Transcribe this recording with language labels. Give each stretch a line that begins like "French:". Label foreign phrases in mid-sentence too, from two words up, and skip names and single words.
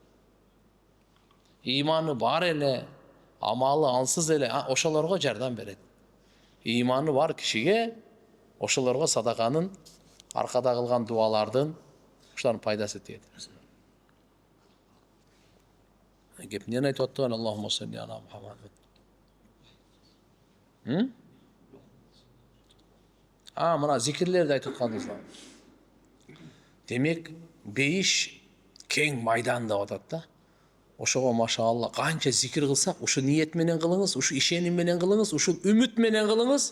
Kyrgyz: Иманы бар эле, амалы алсыз эле, ошолорго жардам берет. Иманы бар кишиге ошолорго садаканын, аркада кылган дуалардын, ошолордун пайдасы тиет. Кеп эмнени айтып аттыган?
Arabic: اللهم صل على محمد.
Kyrgyz: Мына зикирлерди айтып атканбыз. Демек, бейиш кең майдан деп атат да. Ошого машаалла канча зикир кылсак, ушу ниет менен кылыңыз, ушу ишеним менен кылыңыз, ушу үмүт менен кылыңыз.